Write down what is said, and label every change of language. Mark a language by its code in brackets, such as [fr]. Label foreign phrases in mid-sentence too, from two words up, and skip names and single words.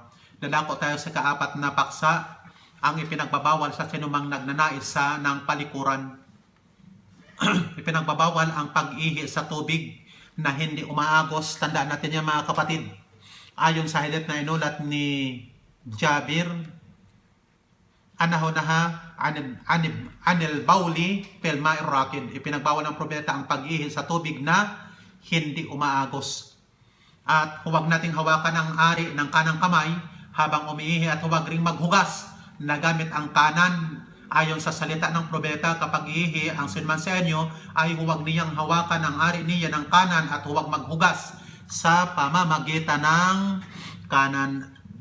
[tl] Dadako tayo sa kaapat na paksa, ang ipinagbabawal sa sinumang nagnanais ng palikuran. Ipinagbabawal ang pag-ihi sa tubig na hindi umaagos. Tandaan natin yan mga kapatid. Ayon sa hadith na inulat ni Jabir, [ar] أنه نهى عن البول في الماء الراكد. [tl] Ipinagbawal ng propeta ang pag-ihi sa tubig na hindi umaagos. At huwag nating hawakan ang ari ng kanang kamay habang umiihi, at huwag ring maghugas na gamit ang kanan. Ayon sa salita ng propeta, kapag iihi ang sinman sa inyo, ay huwag niyang hawakan ang ari niya ng kanan at huwag maghugas sa pamamagitan ng kanan.